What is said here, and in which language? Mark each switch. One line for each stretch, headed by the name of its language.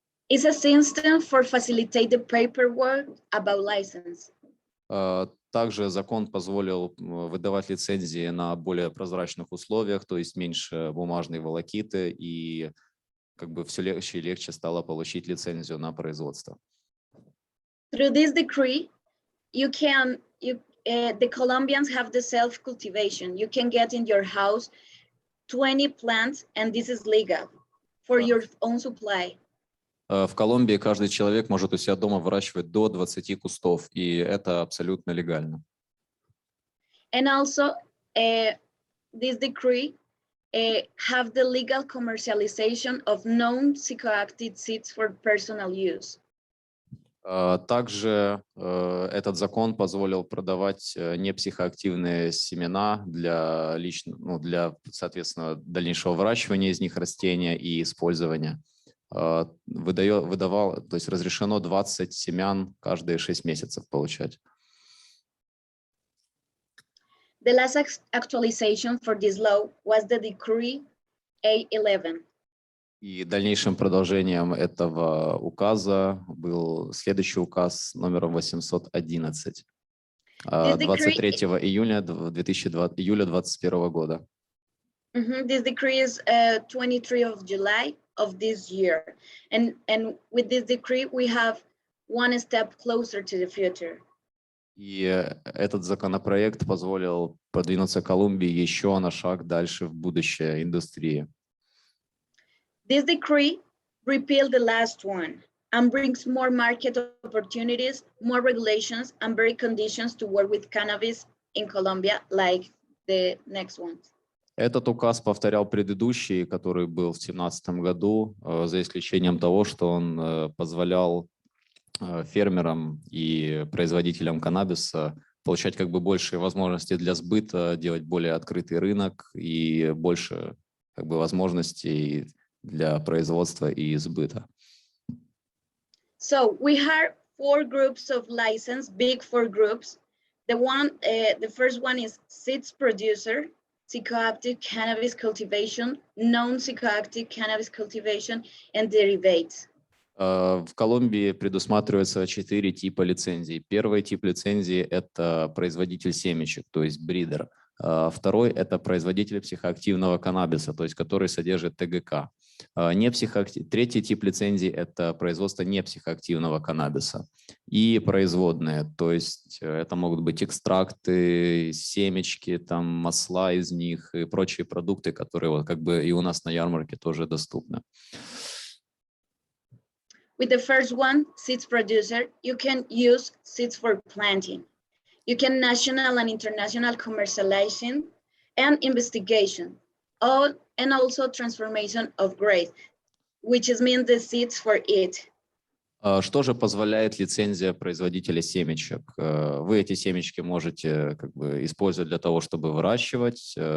English: It's a system for facilitate the paperwork about license.
Russian: Также закон позволил выдавать лицензии на более прозрачных условиях, то есть меньше бумажной волокиты, и как бы все легче и легче стало получить лицензию на производство.
English: Through this decree, the Colombians have the self-cultivation. You can get in your house 20 plants, and this is legal for your own supply.
Russian: В Колумбии каждый человек может у себя дома выращивать до 20 кустов, и это абсолютно легально.
English: And also, this decree have the legal commercialization of known psychoactive seeds for personal use.
Russian: Также этот закон позволил продавать непсихоактивные семена для соответственно, дальнейшего выращивания из них растения и использования. Выдавал, то есть разрешено 20 семян каждые 6 месяцев получать.
English: The last actualization for this law was the decree A11.
Russian: И дальнейшим продолжением этого указа был следующий указ номером 811 23 июля 2021 года.
English: This decree is 23 of July of this year, and with this decree we have one step closer to the future.
Russian: И этот законопроект позволил продвинуться Колумбии еще на шаг дальше в будущее индустрии.
English: This decree repealed the last one and brings more market opportunities, more regulations, and better conditions to work with cannabis in Colombia, like the next one.
Russian: Этот указ повторял предыдущий, который был в 2017 году, за исключением того, что он позволял фермерам и производителям каннабиса получать как бы большие возможности для сбыта, делать более открытый рынок и больше как бы возможностей для производства и сбыта.
English: So we have 4 groups of license, big 4 groups. The first one is seeds producer, psychoactive cannabis cultivation, non-psychoactive cannabis cultivation, and derivatives.
Russian: В Колумбии предусматривается 4 типа лицензий. Первый тип лицензии – это производитель семечек, то есть бридер. Второй – это производитель психоактивного каннабиса, то есть который содержит ТГК. Третий тип лицензии – это производство непсихоактивного каннабиса. И производные, то есть это могут быть экстракты, семечки, там, масла из них и прочие продукты, которые вот как бы и у нас на ярмарке тоже доступны.
English: With the first one, seeds producer, you can use seeds for planting. You can national and international commercialization and investigation, and also transformation of grade, which is mean the seeds for it.
Russian: Что же позволяет лицензия производителя семечек? Вы эти семечки можете как бы использовать для того, чтобы выращивать.